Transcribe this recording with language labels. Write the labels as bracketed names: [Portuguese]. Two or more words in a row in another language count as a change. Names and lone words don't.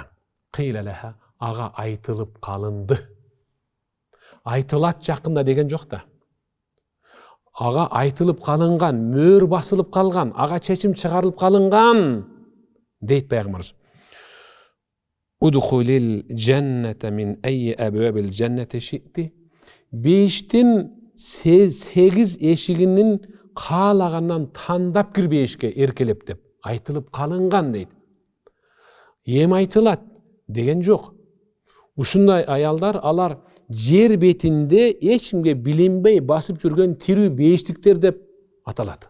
[Arabic] قيل لها, [Kyrgyz] ага айтылып калынды. Айтылат жакында деген жок да. Ага айтылып калынган, мөр басылып калган, ага чечим чыгарылып калынган дейт Пайгамбарыбыз. [Arabic] ادخلوا الجنة من أي أبواب الجنة شئتم. [Kyrgyz] 5тин 8 эшигинин каалагандан тандап кирбешке эркелеп деп айтылып калынган дейт. Эми айтылат деген жок. Ушундай аялдар, алар жер бетинде эч кимге билинбей басып жүргөн тирүү бештиктер деп аталат.